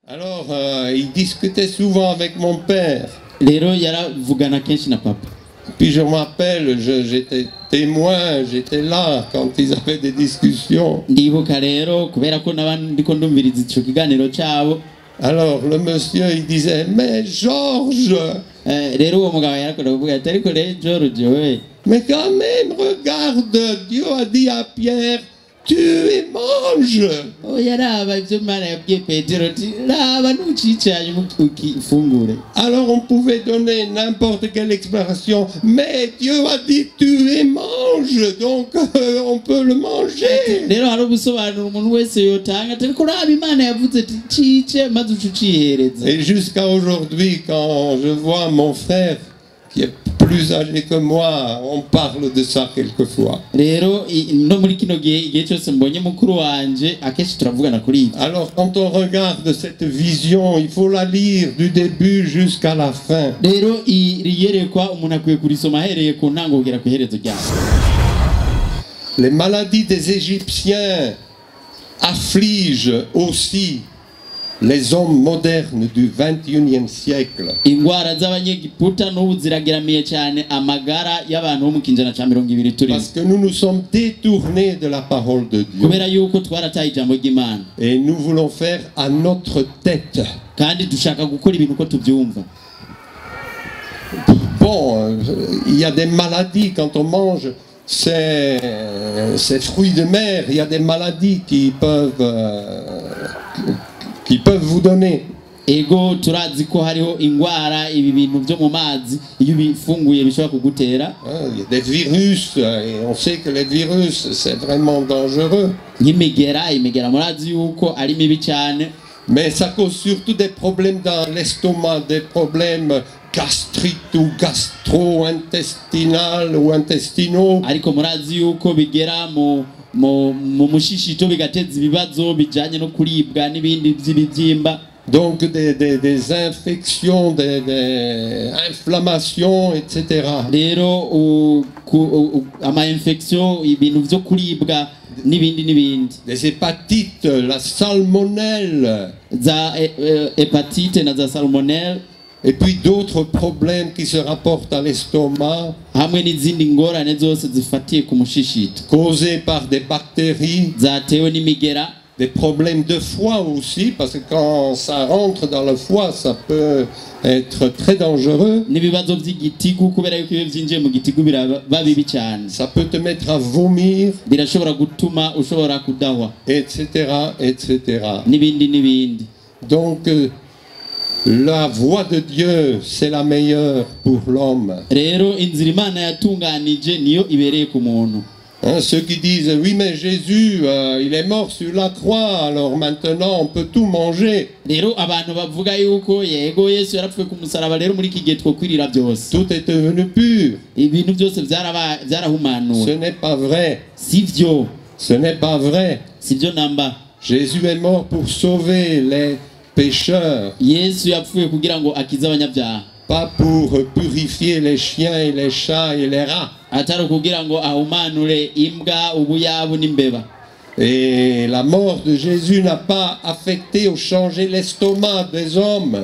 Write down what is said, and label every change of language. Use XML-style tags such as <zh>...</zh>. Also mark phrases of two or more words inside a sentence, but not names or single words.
<fr>Alors, il discutait souvent avec mon père.</fr> <rn>rero yaravugana kenshi na papa.</rn> <fr>Puis je me rappelle, j'étais témoin, j'étais là quand ils avaient des discussions.</fr> <rn>Ndibuka rero kubera ko n'abandi ndiko ndumviriza ico kiganiro cabo.</rn> <fr>Alors le monsieur il disait mais Georges,</fr> <rn>rero uwo mugabo yarakora kuvuga ati ariko rero George we,</rn> <fr>mais quand même regarde, Dieu a dit à Pierre tu et mange.</fr> <rn>oya raba ivyo Imana yabwiye Petero ati raba ntucicanye ukifungure.</rn> <fr>Alors on pouvait donner n'importe quelle explication, mais Dieu a dit tu et mange, donc on peut le manger.</fr> <rn>Rero hari ubusobanuro umuntu wese yotanga ati ariko raba Imana yavuze ati cice maze ucihereza.</rn> <fr>Et jusqu'à aujourd'hui, quand je vois mon frère qui est plus âgé que moi, on parle de ça quelquefois.</fr> <rn>Rero no muri kino gihe cyose mbonye mukuru wanje akenshi turavugana kuri ibyo.</rn> <fr>Alors quand on regarde cette vision, il faut la lire du début jusqu'à la fin.</fr> <rn>Rero riyerekwa umuntu akwiye kurisoma ahereye ku ntango kugera ku iherezo ryayo.</rn> <fr>Les maladies des Égyptiens affligent aussi les hommes modernes du 21e siècle.</fr> <rn>Ingwara z'abanyegiputa n'ubu zirageramiye cyane amagara y'abantu bo mu kinjana ca 20 turi.</rn> <fr>Parce que nous nous sommes détournés de la parole de Dieu.</fr> <rn>Kubera yuko twarataye ijambo ry'Imana.</rn> <fr>Et nous voulons faire à notre tête.</fr> <rn>Kandi dushaka gukora ibintu ko tubyumva.</rn> <fr>Bon, il y a des maladies quand on mange ces fruits de mer, il y a des maladies qui peuvent vous donner.</fr> <rn>Ego turazi ko hariho ingwara ibi bintu byo mu mazi iyo bifunguye bishobora kugutera.</rn> <fr>Il y a des virus et on sait que les virus c'est vraiment dangereux.</fr> <rn>Imigera murazi yuko ari mibi cyane.</rn> <fr>Mais ça cause surtout des problèmes dans l'estomac, des problèmes gastriques ou gastro-intestinal ou intestinaux.</fr> <rn>Ariko murazi yuko bigera mu mushishito bigateza ibibazo bijanye no kuribwa n'ibindi by'ibibyimba.</rn> <fr>Donc des infections, des inflammations, etc.</fr> <rn>Rero ama infection ibintu byo kuribwa n'ibindi.</rn> <fr>Des hépatites, la salmonelle.</fr> <rn>Za hépatite na za salmonelle.</rn> <fr>Et puis d'autres problèmes qui se rapportent à l'estomac,</fr> <rn>hamwe n'izindi ngorane zose zifatiye ku mushishito</rn> <fr>causés par des bactéries,</fr> <rn>zatewe n'imigera.</rn> <fr>Des problèmes de foie aussi, parce que quand ça rentre dans le foie, ça peut être très dangereux.</fr> <rn>N'ibibazo by'igitigu kubera yuko iyo byinjiye mu gitigu biraba bibi cyane.</rn> <fr>Ça peut te mettre à vomir,</fr> <rn>birashobora gutuma ushobora kudahwa,</rn> <fr>etc., etc.</fr> <rn>n'ibindi.</rn> <fr>Donc la voie de Dieu, c'est la meilleure pour l'homme.</fr> <rn>Rero inzira Imana yatunganije niyo ibereye ku muntu.</rn> <fr>Ceux qui disent oui mais Jésus il est mort sur la croix alors maintenant on peut tout manger.</fr> <rn>Rero abantu bavuga yuko yego Yesu yarapfuye ku musaraba rero muri iki gihe twokwirira byose.</rn> <fr>Tout est devenu pur.</fr> <rn>Ibintu byose byarahumanuwe.</rn> <fr>Ce n'est pas vrai.</fr> <rn>Sivyo.</rn> <fr>Ce n'est pas vrai.</fr> <rn>Sivyo namba.</rn> <fr>Jésus est mort pour sauver les pécheurs.</fr> <rn>Yesu yapfuye kugira ngo akize abanyabyaha.</rn> <fr>Pas pour purifier les chiens et les chats et les rats.</fr> <rn>Atari kugira ngo ahumanure imbwa ubuyabu n'imbeba.</rn> <fr>Et la mort de Jésus n'a pas affecté ou changé l'estomac des hommes.</fr>